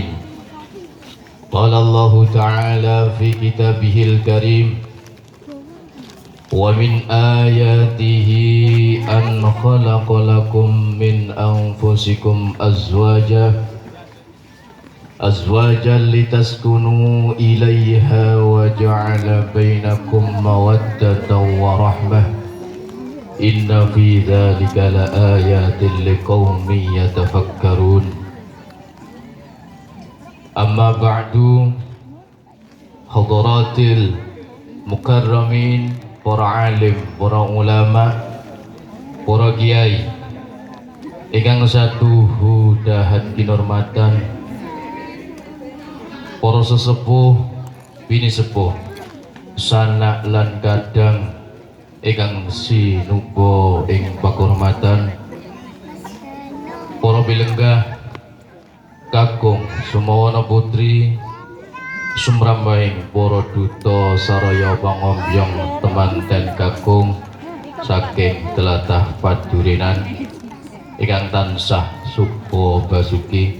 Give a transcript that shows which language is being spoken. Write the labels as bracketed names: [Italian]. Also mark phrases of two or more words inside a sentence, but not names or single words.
[Arabic] قال الله تعالى في كتابه الكريم: ومن آياته أن خلق لكم من أنفسكم أزواجا لتسكنوا إليها وجعل بينكم مودة ورحمة إن في ذلك لآيات لقوم يتفكرون. أما بعد، حضرات المكرمين، [Javanese] para alim, para ulama, para kiai ingkang satuhu dahat kinurmatan, para sesepuh bini sepuh sanak lan kadang ingkang sinuba ing pakurmatan, para bilenggah kakung sumawana putri sumrambaing para duta saraya pangombyong temanten kakung saking tlatah Padurinan ingkang tansah suka basuki.